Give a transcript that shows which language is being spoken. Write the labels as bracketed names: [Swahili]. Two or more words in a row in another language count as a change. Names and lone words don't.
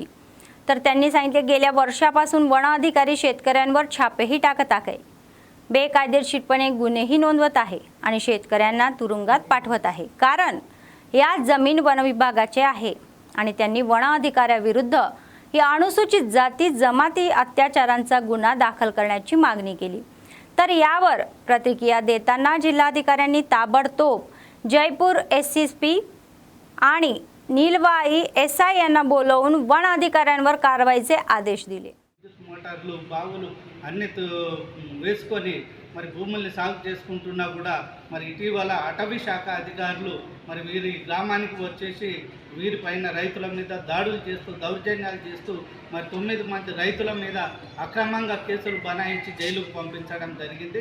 [Marathi] तर त्यांनी सांगितले गेल्या वर्षापासून वन अधिकारी शेतकऱ्यांवर छापेही टाकत आहे, बेकायदेशीरपणे गुन्हेही नोंदवत आहे आणि शेतकऱ्यांना तुरुंगात पाठवत आहे, कारण या जमीन वन विभागाचे आहे आणि त्यांनी वन अधिकाऱ्याविरुद्ध या अनुसूचित जाती जमाती अत्याचारांचा गुन्हा दाखल करण्याची मागणी केली. तर यावर प्रतिक्रिया देताना जिल्हाधिकाऱ्यांनी ताबडतोब जयपूर SCP आणि నీల్వాయి ఎస్ఐ यांना बोलवून वन अधिकाऱ्यांवर कारवाईचे आदेश दिले. [Telugu] మోటార్లు బావులు అన్ని వేసుకొని మరి భూముల్ని సాగు చేసుకుంటున్నా కూడా మరి ఇటీవల అటవీ శాఖ అధికారులు మరి వీరి గ్రామానికి వచ్చేసి వీరిపైన రైతుల మీద దాడులు చేస్తూ దౌర్జన్యాలు చేస్తూ మరి 9 మంది రైతుల మీద అక్రమంగా కేసులు బనాయించి జైలుకు పంపించడం జరిగింది.